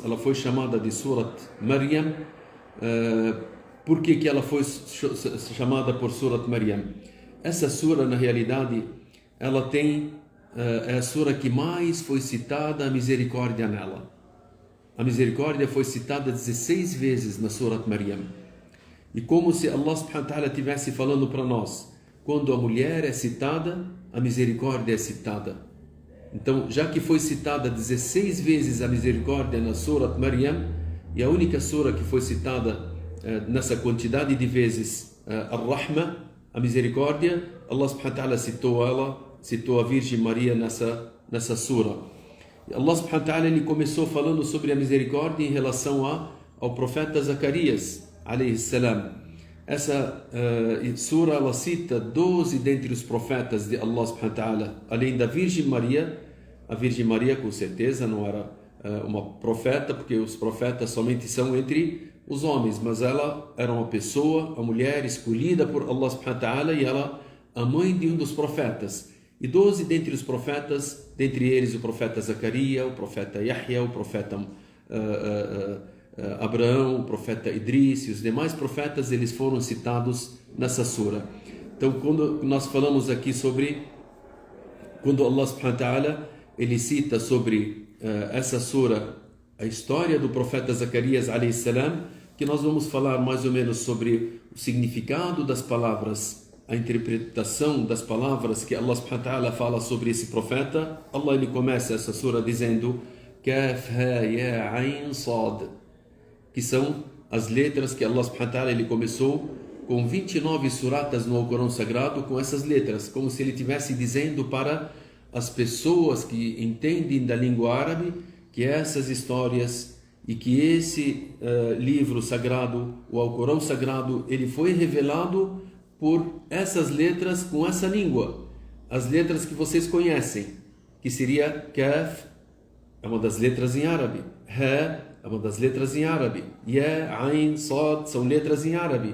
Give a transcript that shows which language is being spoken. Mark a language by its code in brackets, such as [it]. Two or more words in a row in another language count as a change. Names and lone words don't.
[pt] Ela foi chamada de Surat Maryam. Por que ela foi chamada por Surat Maryam? Essa sura, na realidade, ela é a sura que mais foi citada a misericórdia nela. A misericórdia foi citada 16 vezes na Surat Maryam. E como se Allah [ar] سبحانه وتعالى [pt] estivesse falando para nós, quando a mulher é citada, a misericórdia é citada. Então, já que foi citada 16 vezes a misericórdia na Surat Maryam, e a única sura que foi citada nessa quantidade de vezes, Ar-Rahma, a misericórdia, Allah [ar] سبحانه وتعالى [pt] citou a Virgem Maria nessa sura. Allah [ar] سبحانه وتعالى [pt] ele começou falando sobre a misericórdia em relação ao profeta Zacarias [ar] عليه السلام. [pt] Essa sura ela cita 12 dentre os profetas de Allah [ar] سبحانه وتعالى, [pt] além da Virgem Maria. A Virgem Maria com certeza não era uma profeta, porque os profetas somente são entre os homens, mas ela era uma pessoa, a mulher escolhida por Allah [ar] سبحانه وتعالى, [pt] e ela a mãe de um dos profetas. e 12 dentre os profetas, dentre eles o profeta Zacarias, o profeta Yahya, o profeta Abraão, o profeta Idris e os demais profetas, eles foram citados nessa sura. Então, quando nós falamos aqui sobre, quando Allah [ar] سبحانه وتعالى, [pt] ele cita sobre essa sura, a história do profeta Zacarias [ar] عليه السلام, [pt] que nós vamos falar mais ou menos sobre o significado das palavras, a interpretação das palavras que Allah [ar] سبحانه وتعالى [pt] fala sobre esse profeta. Allah, ele começa essa sura dizendo Kaf, Ha, Ya, Ain, Sad, que são as letras que Allah [ar] سبحانه وتعالى, [pt] ele começou com 29 suratas no Alcorão Sagrado com essas letras, como se ele estivesse dizendo para as pessoas que entendem da língua árabe que essas histórias e que esse livro sagrado, o Alcorão Sagrado, ele foi revelado por essas letras com essa língua, as letras que vocês conhecem, que seria Kaf, é uma das letras em árabe, Ha é uma das letras em árabe, Ya, Ain, Sad são letras em árabe.